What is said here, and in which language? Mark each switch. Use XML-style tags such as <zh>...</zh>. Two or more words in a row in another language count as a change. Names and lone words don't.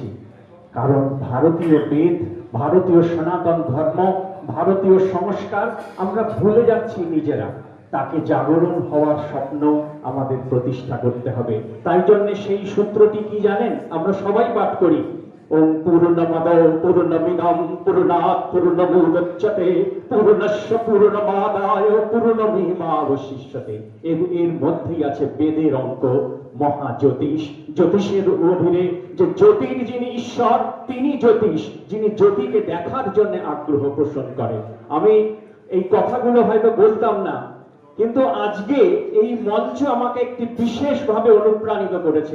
<bn>কারণ ভারতীয় বেদ, ভারতীয় সনাতন ধর্ম, ভারতীয় সংস্কার আমরা ভুলে যাচ্ছি নিজেরা। তাকে জাগরণ হওয়ার স্বপ্ন আমাদের প্রতিষ্ঠা করতে হবে। তাই জন্য সেই সূত্রটি কি জানেন? আমরা সবাই পাঠ করি,</bn> <sa>ॐ पूर्णमदः पूर्णमिदं पूर्णात् पूर्णमुदच्यते पूर्णस्य पूर्णमादाय पूर्णमेवावशिष्यते।</sa> <bn>এর মধ্যেই আছে বেদের অঙ্ক, মহাজ্যোতিষ। জ্যোতিষের অধীনে যে জ্যোতির যিনি ঈশ্বর, তিনি জ্যোতিষ, যিনি জ্যোতিকে দেখার জন্য আগ্রহ পোষণ করেন। আমি এই কথাগুলো হয়তো বলতাম না, কিন্তু আজকে এই মঞ্চ আমাকে একটি বিশেষভাবে অনুপ্রাণিত করেছে।</bn>